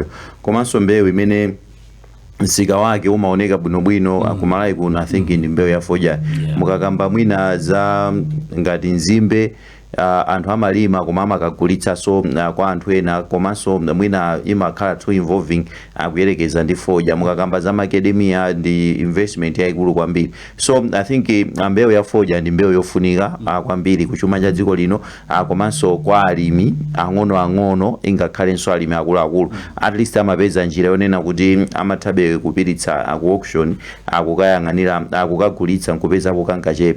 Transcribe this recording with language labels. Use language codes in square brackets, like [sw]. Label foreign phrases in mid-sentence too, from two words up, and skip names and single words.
[ny] Komanso mbewu imene msika wake umaoneka bwinobwino akumalayi kuno, [en] I think [ny] ndi mbewu ya fodya. Mukakamba mwina za ngati nzimbe anthu amalima koma amakagulitsa so kwa anthu ena, komanso mwina imakhala [en] too involving [ny] akuyerekeza ndi fodya. Mukakamba za macadamia ndi investment yaikulu kwambiri. [en] So I think [ny] mbewu ya fodya ndi mbewu yofunika kwambiri kuchuma cha dziko lino, komanso kwa alimi ang'ono ingakhalenso alimi akuluakulu [en] at least [ny] amapeza njira yonena kuti amathabe kupiritsa ku auction akukayang'anira akukagulitsa nkupeza kukangachepe.